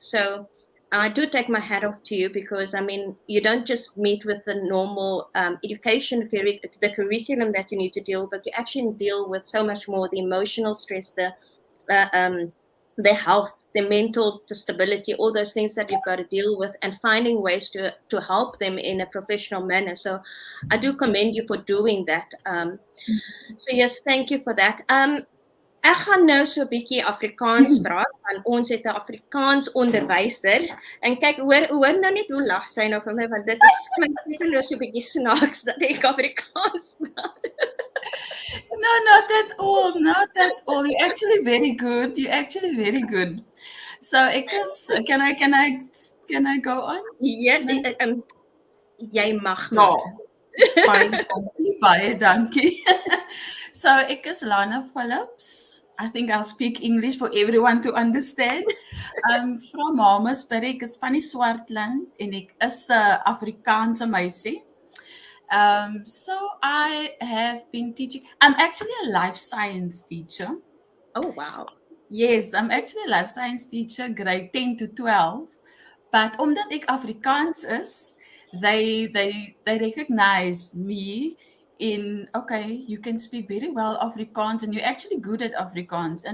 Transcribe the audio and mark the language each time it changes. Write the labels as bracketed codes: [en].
[en] So I do take my hat off to you, because I mean, you don't just meet with the normal education the curriculum that you need to deal, but you actually deal with so much more: the emotional stress, uh, um, the health, the mental stability, all those things that you've got to deal with, and finding ways to help them in a professional manner. So I do commend you for doing that. So yes, thank you for that. [af] Ek gaan nou so 'n bietjie Afrikaans praat, want ons het 'n Afrikaans onderwyser. En kyk, hoor nou net hoe lag sy nou vir my, want dit is klink net nou so 'n bietjie snaaks dat ek Afrikaans praat. [en] No, not at all. Not at all. You're actually very good. You're actually very good. So, can I go on? [af] Ja, jy mag [en] No. [af] maar. Baie dankie. So, ek is Lana Phillips. [en] I think I'll speak English for everyone to understand. From [af] Mamasbury, ek is van die Swartland en ek is 'n Afrikaanse meisie. [en] So I have been teaching. I'm actually a life science teacher. Oh wow. Yes, I'm actually a life science teacher, grade 10 to 12. But [af] omdat ek Afrikaans is, [en] they recognize me in, okay, you can speak very well Afrikaans and you're actually good at Afrikaans.